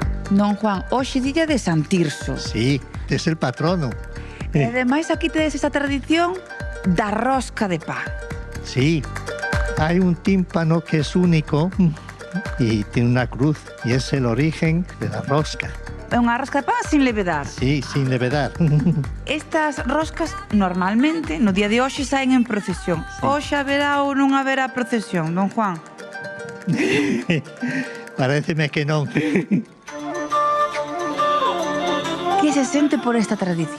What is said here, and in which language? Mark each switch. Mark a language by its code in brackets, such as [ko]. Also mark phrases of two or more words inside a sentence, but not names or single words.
[gl] Non, Juan, hoxe día de San Tirso. [es] Sí, es el patrono. [gl] E ademais aquí tedes esta tradición da rosca de pan. [es] Sí, hay un tímpano que es único y tiene una cruz y es el origen de la rosca. [gl] É unha rosca de pan sin levedar. [es] Sí, sin levedar. [gl] Estas roscas normalmente no día de hoxe saen en procesión. Hoxe haberá ou non haberá procesión, don Juan? Paréceme que non. Que se sente por esta tradición?